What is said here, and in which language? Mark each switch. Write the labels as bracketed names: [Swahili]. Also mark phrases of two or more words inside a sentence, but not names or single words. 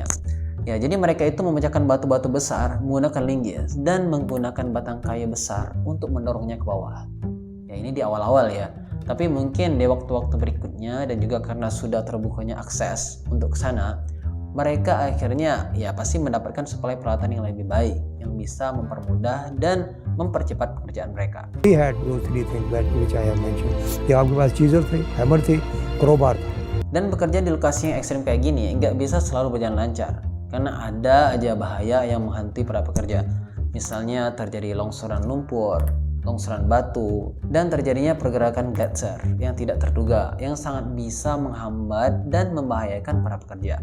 [Indonesian] Ya, jadi mereka itu memecahkan batu-batu besar menggunakan linggis dan menggunakan batang kayu besar untuk mendorongnya ke bawah. Ya ini di awal-awal ya. Tapi mungkin di waktu-waktu berikutnya dan juga karena sudah terbukanya akses untuk ke sana, mereka akhirnya ya pasti mendapatkan suplai peralatan yang lebih baik yang bisa mempermudah dan mempercepat pekerjaan mereka. [English] We had those three things which I have mentioned. [Hindi] कि आपके पास chisel थे, hammer थे, crowbar था. [Indonesian] Dan bekerja di lokasi yang ekstrim kayak gini nggak bisa selalu berjalan lancar karena ada aja bahaya yang menghantui para pekerja. Misalnya terjadi longsoran lumpur, longsoran batu, dan terjadinya pergerakan gletser yang tidak terduga yang sangat bisa menghambat dan membahayakan para pekerja.